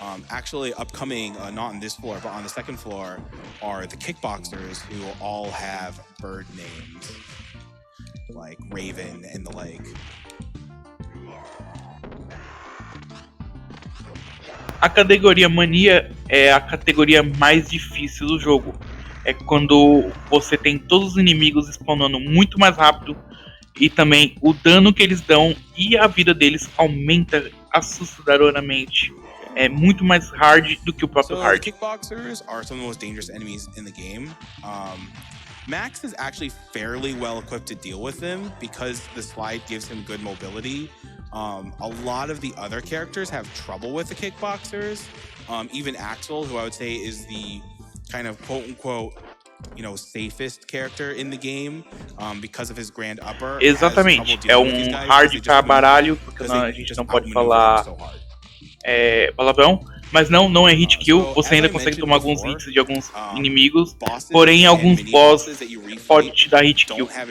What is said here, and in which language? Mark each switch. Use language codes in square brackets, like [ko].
[en] Actually, upcoming, not on this floor, but on the second floor, are the kickboxers who all have bird names, like Raven and the like. [pt] A categoria Mania é a categoria mais difícil do jogo. É quando você tem todos os inimigos spawnando muito mais rápido e também o dano que eles dão e a vida deles aumenta assustadoramente. É muito mais hard do que o próprio hard. [en] Kickboxers are some of the most dangerous enemies in the game. Max is actually fairly well equipped to deal with them because the slide gives him good mobility. A lot of the other characters have trouble with the kickboxers. Even Axel, who I would say is the kind of quote-unquote you know, safest character in the game because of his grand upper. [pt] Exatamente, é hard pra baralho, porque a gente não pode falar palavrão, mas não é hit kill, você ainda consegue tomar alguns hits de alguns inimigos, porém alguns boss pode te dar hit kill.